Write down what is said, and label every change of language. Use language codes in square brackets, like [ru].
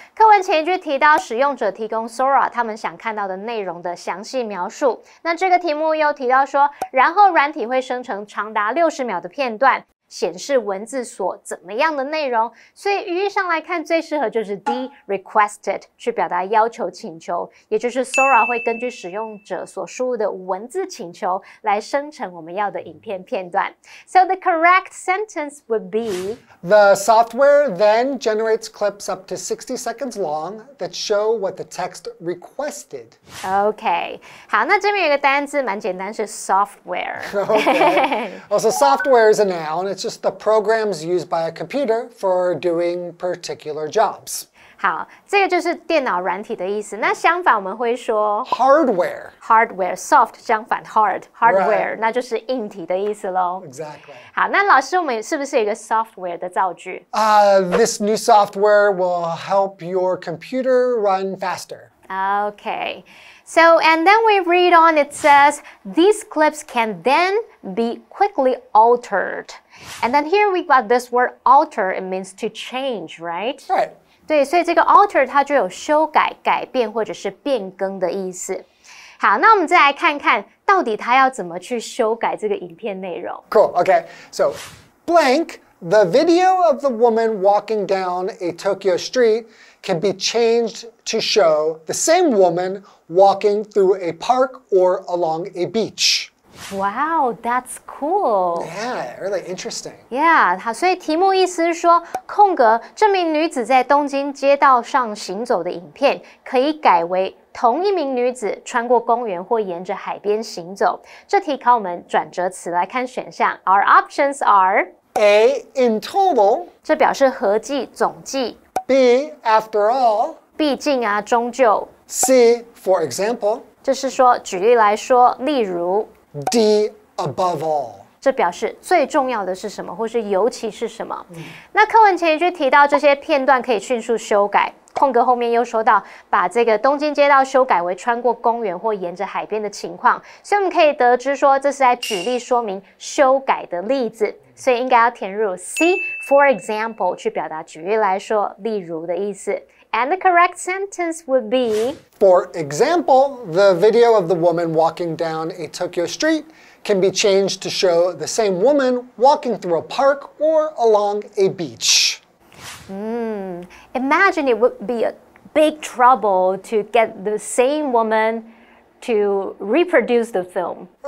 [zh] 课文前一句提到使用者提供 Sora 他们想看到的内容的详细描述。那这个题目又提到说，然后软体会生成长达60秒的片段，显示文字所怎么样的内容，所以语义上来看，最适合就是 D requested 去表达要求请求，也就是 Sora 会根据使用者所输入的文字请求来生成我们要的影片片段。 [en] So the correct sentence would be The software then generates clips up to 60 seconds long that show what the text requested. [zh] OK， 好，那这边有一个单字蛮简单，是 software。 [en] Okay. Also, software is a noun. It's just the programs used by a computer for doing particular jobs. [zh] 好，这个就是电脑软体的意思。那相反，我们会说 [en] hardware [zh] soft 相反 hardware， 那就是硬体的意思咯。 [en] Exactly. [zh] 好，那老师，我们是不是有一个 software 的造句 [en] ？This new software will help your computer run faster. Okay. So, and then we read on, it says, these clips can then be quickly altered. And then here we got this word alter, it means to change, right? Right. [zh] 对，所以这个 alter 它就有修改、改变或者是变更的意思。好，那我们再来看看，到底它要怎么去修改这个影片内容。 [en] Cool. Okay. So, blank, the video of the woman walking down a Tokyo street can be changed to show the same woman walking through a park or along a beach. Wow, that's cool. Yeah, really interesting. [zh] Yeah, 好，所以题目意思是说，空格这名女子在东京街道上行走的影片，可以改为同一名女子穿过公园或沿着海边行走。这题考我们转折词，来看选项。 [en] Our options are A, in total. [zh] 这表示合计、总计。 [en] B, after all. [zh] 毕竟啊，终究。 [en] C, for example. [zh] 这是说，举例来说，例如。 [en] D, above all. [zh] 这表示最重要的是什么，或是尤其是什么。那课文前一句提到这些片段可以迅速修改，空格后面又说到把这个东京街道修改为穿过公园或沿着海边的情况，所以我们可以得知说这是在举例说明修改的例子，所以应该要填入 C [en] for example [zh] 去表达举例来说，例如的意思。 [en] And the correct sentence would be For example, the video of the woman walking down a Tokyo street can be changed to show the same woman walking through a park or along a beach. Imagine it would be a big trouble to get the same woman to reproduce the film.